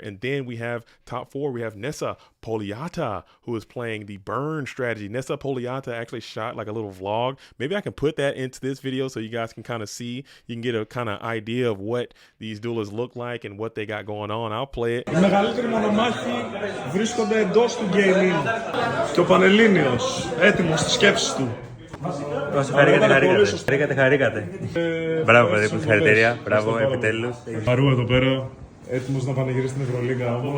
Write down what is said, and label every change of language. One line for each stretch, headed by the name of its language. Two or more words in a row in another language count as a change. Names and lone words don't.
English: And then we have top 4. We have Nessa Poliata, who is playing the burn strategy. Nessa Poliata actually shot like a little vlog. Maybe I can put that into this video so you guys can kind of see, you can get a kind of idea of what these duelists look like and what they got going on. I'll play it.
Greek: Οι μεγαλύτεροι μονομάχοι βρίσκονται εντός του gaming και ο Πανελλήνιος έτοιμος στις σκέψεις του. Χαρήκατε. Μπράβο, παιδί μου, συγχαρητήρια. Μπράβο, επιτέλους. Παρού εδώ πέρα, έτοιμος να πανηγυρίσει στην Ευρωλίγκα όμως.